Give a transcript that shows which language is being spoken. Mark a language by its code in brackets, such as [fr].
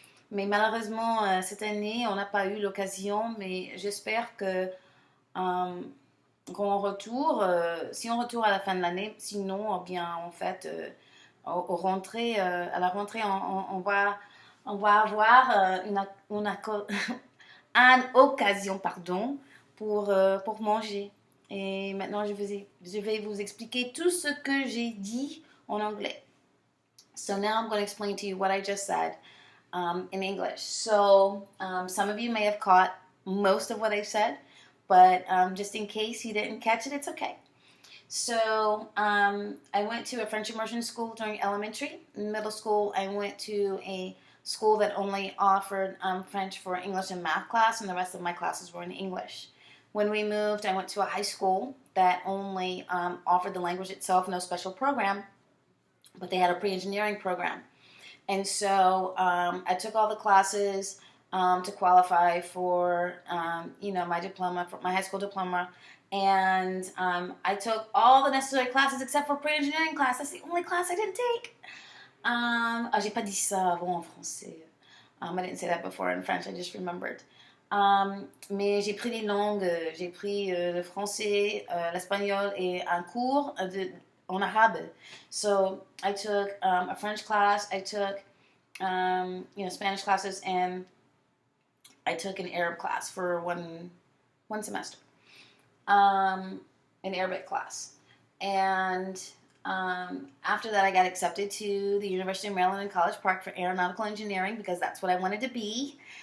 [fr] Mais malheureusement, cette année, on n'a pas eu l'occasion, mais j'espère que euh, qu'on retourne, si on retourne à la fin de l'année, sinon, eh bien, en fait, à la rentrée, on va avoir une occasion, pardon, pour manger. Et maintenant, je vais vous expliquer tout ce que j'ai dit en anglais. [en] So now I'm going to explain to you what I just said in English. So some of you may have caught most of what I said, but just in case you didn't catch it, it's okay. So I went to a French immersion school during elementary. In middle school, I went to a school that only offered French for English and math class, and the rest of my classes were in English. When we moved, I went to a high school that only offered the language itself, no special program, but they had a pre-engineering program. And so I took all the classes to qualify for, my diploma, for my high school diploma. And I took all the necessary classes except for pre-engineering class. That's the only class I didn't take. [fr] J'ai pas dit ça avant en français. [en] I didn't say that before in French. I just remembered. [fr] Mais j'ai pris les langues. J'ai pris le français, l'espagnol et un cours en arabe. [en] So I took a French class. I took Spanish classes, and I took an Arab class for one semester. An Arabic class. And after that, I got accepted to the University of Maryland in College Park for aeronautical engineering because that's what I wanted to be.